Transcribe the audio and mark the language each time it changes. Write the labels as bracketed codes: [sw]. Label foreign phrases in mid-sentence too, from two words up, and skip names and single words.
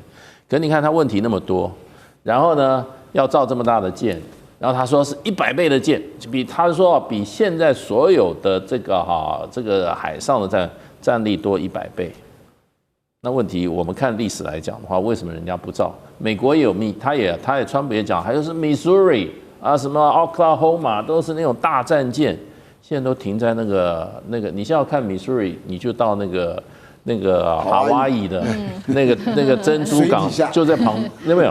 [zh] 可是你看他問題那麼多，然後呢要造這麼大的艦，然後他說是100倍的艦，他說比現在所有的這個海上的戰力多100倍。那問題我們看歷史來講的話，為什麼人家不造？美國也有他也川普也講，還有是 Missouri 啊，什麼 Oklahoma 都是那種大戰艦，現在都停在那個，你現在要看 Missouri， 你就到那個夏威夷的那個珍珠港就在旁，有沒有？